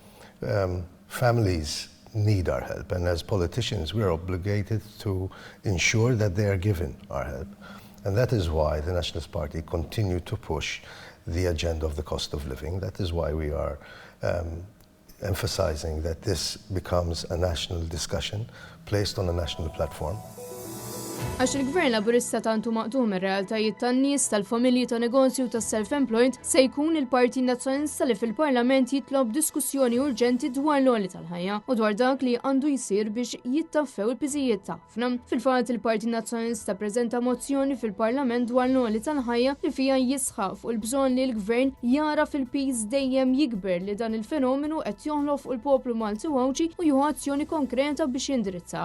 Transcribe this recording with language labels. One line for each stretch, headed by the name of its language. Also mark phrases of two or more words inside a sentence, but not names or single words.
English: Families need our help, and as politicians we are obligated to ensure that they are given our help. And that is why the Nationalist Party continue to push the agenda of the cost of living. That is why we are emphasizing that this becomes a national discussion placed on a national platform.
Maltese: Għax il-Gvern Laburista tantu maqdum ir-realtajiet tan-nies, tal-familji, ta' negozju ta' self-employed se jkun il-Partit Nazzjonalista li fil-Parlament jitlob diskussjoni urġenti dwar l-għoli tal-ħajja u dwar dak li għandu jsir biex jittaffew il-piżijiet tagħna. Fil-fatt il-Partit Nazzjonalista preżenta mozzjoni fil-Parlament dwar l-għoli tal-ħajja li fiha jisħaq fuq il-bżonn li l-Gvern jara fil-piż dejjem jikber li dan il-fenomenu qed joħloq fuq il-poplu Malti u Ewċi u jieħu azzjoni konkreta biex jindirizzaha.